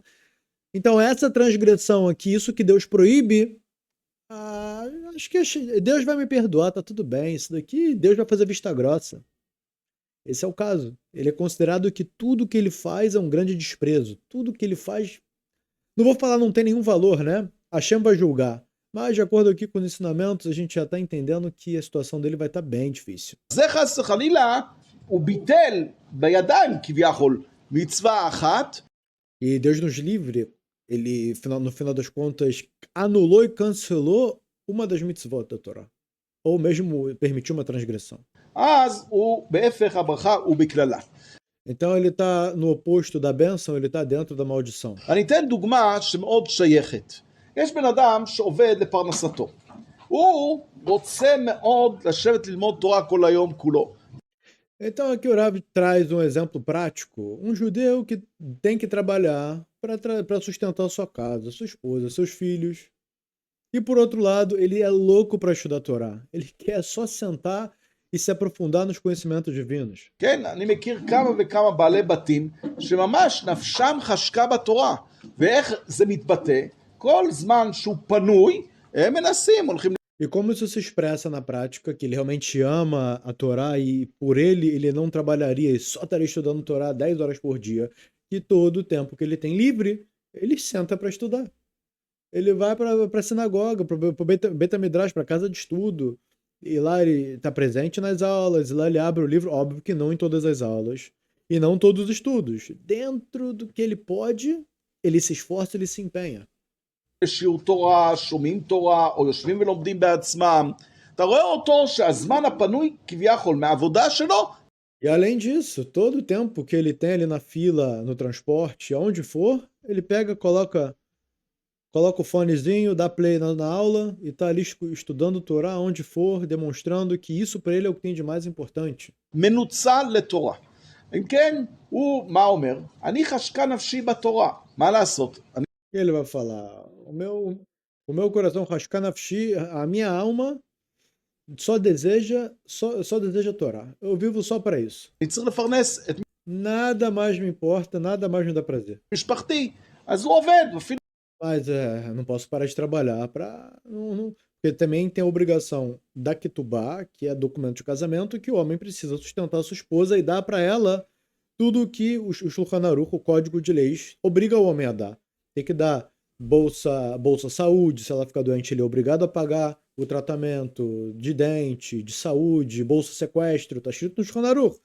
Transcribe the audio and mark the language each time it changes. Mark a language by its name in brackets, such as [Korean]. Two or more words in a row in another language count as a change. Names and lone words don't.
[Portuguese] Então essa transgressão aqui, isso que Deus proíbe, acho que Deus vai me perdoar, tá tudo bem, isso daqui Deus vai fazer vista grossa. Esse é o caso. Ele é considerado que tudo que ele faz é um grande desprezo. Tudo que ele faz, não vou falar não tem nenhum valor, né? Hashem vai julgar. Mas, de acordo aqui com os ensinamentos, a gente já está entendendo que a situação dele vai estar bem difícil. [Hebrew] זה חס וחלילה, הוא ביטל בידיים כביכול מצווה אחת. [Portuguese] E Deus nos livre, ele, no final das contas, anulou e cancelou uma das mitzvot da Torá. Ou mesmo permitiu uma transgressão. [Hebrew] אז הוא בהפך הברכה ובקללה. [Portuguese] Então ele está no oposto da bênção, ele está dentro da maldição. [Hebrew] אני אתן דוגמה שמאוד שייכת. יש בן אדם שעובד לפרנסתו. הוא רוצה מאוד לשבת ללמוד תורה כל היום כולו. [Portuguese] Então aqui o Rav traz um exemplo prático. Um judeu que tem que trabalhar para sustentar sua casa, sua esposa, seus filhos. E por outro lado, ele é louco para estudar a Torá. Ele quer só sentar e se aprofundar nos conhecimentos divinos. [Hebrew] כן, אני מכיר כמה וכמה בעלי בתים שממש נפשם חשקה בתורה. ואיך זה מתבטא? כל זמן שהוא פנוי, הם מנסים, הולכים... [Portuguese] E como isso se expressa na prática, que ele realmente ama a Torá e por ele não trabalharia e só estaria estudando Torá 10 horas por dia. E todo o tempo que ele tem livre, ele senta para estudar. Ele vai para a sinagoga, para o [Hebrew] בית המדרש, [Portuguese] para a casa de estudo. E lá ele está presente nas aulas, e lá ele abre o livro, óbvio que não em todas as aulas, e não todos os estudos. Dentro do que ele pode, ele se esforça, ele se empenha. [Hebrew] שיעור תורה, שומעים תורה, או יושבים ולומדים בעצמם. אתה רואה אותו שהזמן הפנוי כביכול מהעבודה שלו. [Portuguese] E além disso, todo o tempo que ele tem ali na fila, no transporte, aonde for, ele pega, coloca o fonezinho, dá play na aula e tá ali estudando Torá onde for, demonstrando que isso para ele é o que tem de mais importante. [Hebrew] מנוצל לתורה. אם כן, הוא מה אומר? אני חשקה נפשי בתורה. מה לעשות? [Portuguese] E ele vai falar, o meu coração [Hebrew] חשקה נפשי, [Portuguese] a minha alma só deseja a Torá. Eu vivo só para isso. [Hebrew] אני צריך לפרנס את [Portuguese] Nada mais me importa, nada mais me dá prazer. [Hebrew] משפחתי. אז הוא עובד, אפילו... [Portuguese] Mas não posso parar de trabalhar porque também tem a obrigação da Ketubá, que é documento de casamento, que o homem precisa sustentar a sua esposa e dar para ela tudo que o Shulchan Aruch, o Código de Leis, obriga o homem a dar. Tem que dar bolsa saúde, se ela ficar doente, ele é obrigado a pagar o tratamento de dente, de saúde, bolsa sequestro, tá escrito no Shulchan Aruch.